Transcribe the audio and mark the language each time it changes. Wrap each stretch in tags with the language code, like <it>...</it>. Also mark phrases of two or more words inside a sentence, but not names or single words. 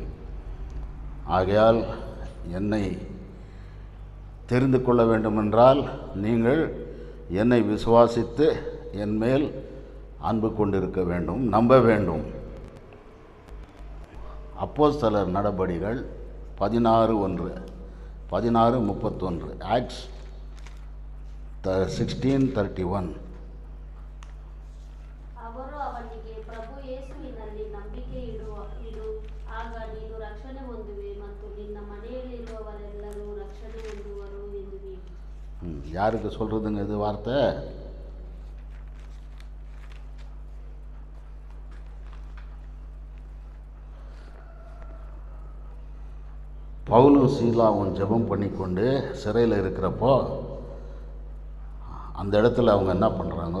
<ta>ஆகையால் என்னை தெரிந்து கொள்ள வேண்டுமென்றால் நீங்கள் என்னை விசுவாசித்து என் மேல் அன்பு கொண்டிருக்க வேண்டும், நம்ப வேண்டும். அப்போஸ்தலர் நடபடிகள் 16:1, 16:31, ஆக்ட்ஸ் 16:31.</ta> <kn>ಅವರು ಅವನಿಗೆ, ಪ್ರಭು ಯೇಸುವಿನಲ್ಲಿ ನಂಬಿಕೆ ಇಡು, ಆಗ ನೀನು ರಕ್ಷಣೆ ಹೊಂದುವೆ ಮತ್ತು ನಿನ್ನ ಮನೆಯಲ್ಲಿರುವವರೆಲ್ಲರೂ ರಕ್ಷಣೆ ಹೊಂದುವರು ಎಂದು ಹೇಳಿ.</kn> <ta>யாருக்கு சொல்கிறதுங்க இது வார்த்தை? பவுலும் சீலாவும் ஜெபம் பண்ணிக்கொண்டு சிறையில் இருக்கிறப்போ அந்த இடத்துல அவங்க என்ன பண்ணுறாங்க?</ta>